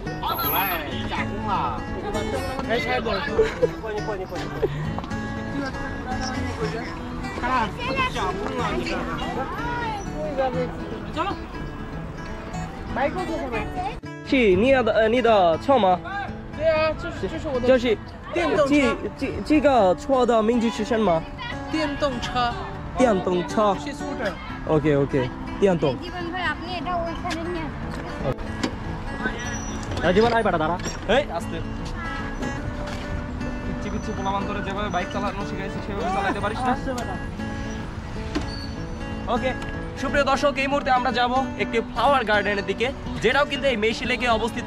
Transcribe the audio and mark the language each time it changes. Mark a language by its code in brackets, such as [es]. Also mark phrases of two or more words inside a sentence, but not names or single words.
[zh] 来拆过。走了。买过多少没？是你的车吗？对啊，这是我的就是电动车，这个车的名字是什么？电动车，电动车。是 scooter。 OK， 电动。 [bn] জীবন ভাই আপনি এটা ওইখানে নিয়ে জীবন আই পাটা দাঁড়া। এই আস্তে পিচ্ছি পিচ্ছি পোলামান্তরে যেভাবে বাইক চালানো শিখাইছি সেভাবে চালাতে পারিস না। ওকে সুপ্রিয় দর্শক, এই মুহূর্তে আমরা যাব একটি [en] flower garden [bn] দিকে, যেটাও কিন্তু এই মেঘশি লেকে অবস্থিত।